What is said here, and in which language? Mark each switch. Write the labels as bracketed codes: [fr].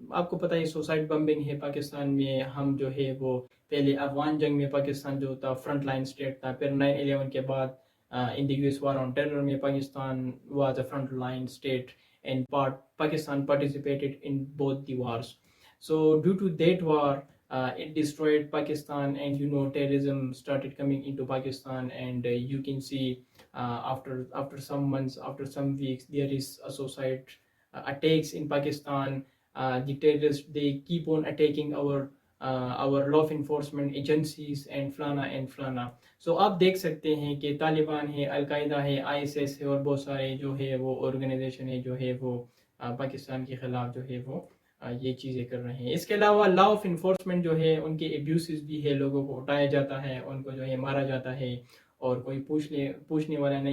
[ur] آپ کو پتہ ہے سوسائڈ بمبنگ ہے پاکستان میں. ہم جو ہے وہ پہلے افغان جنگ میں پاکستان جو تھا فرنٹ لائن اسٹیٹ تھا, پھر 9/11 کے بعد [en] in the US war on terror میں Pakistan was a front line state and Pakistan participated in both the wars. So due to that war, it destroyed Pakistan, and terrorism started coming into Pakistan, and you can see after some months, after some weeks, there is a suicide attacks in Pakistan. The terrorists, they keep on attacking our law enforcement agencies and فلانا. [ur] سو آپ دیکھ سکتے ہیں کہ طالبان ہے, القاعدہ ہے, ISS ہے, اور بہت سارے جو ہے وہ آرگنائزیشن ہے جو ہے وہ پاکستان کے خلاف جو ہے وہ یہ چیزیں کر رہے ہیں. اس کے علاوہ لا آف انفورسمنٹ جو ہے ان کے ایبیوسز بھی ہے, لوگوں کو اٹھایا جاتا ہے, ان کو جو ہے مارا جاتا ہے اور کوئی پوچھنے والا نہیں.